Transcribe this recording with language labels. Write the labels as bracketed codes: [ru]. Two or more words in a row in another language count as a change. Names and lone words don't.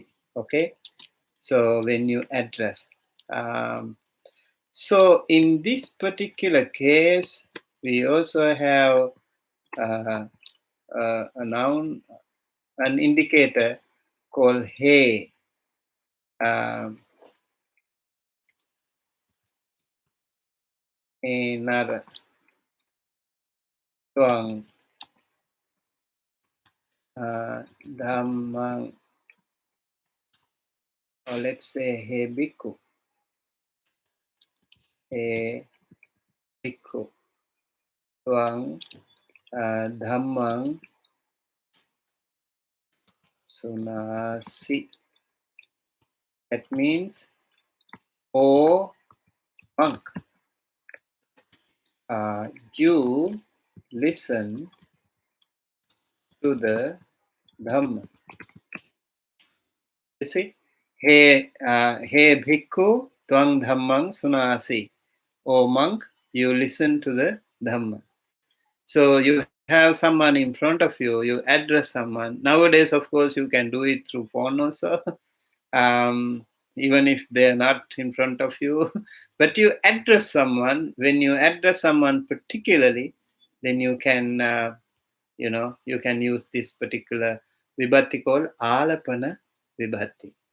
[en] Okay. So when you address. So in this particular case, we also have a noun, an indicator called he. [pi] Enar tuang dhammang, [en] or let's say [pi] he bhikkhu. He bhikkhu tuang dhammang sunasi. [en] That means, oh monk, You listen to the Dhamma. You see, [pi] hey bhikkhu tvang dhammang sunasi. [en] O monk, you listen to the Dhamma. So you have someone in front of you, you address someone. Nowadays, of course, you can do it through phone also, even if they're not in front of you. But you address someone. When you address someone particularly, then you can, you can use this particular vibhati called [pi] alapana vibhati.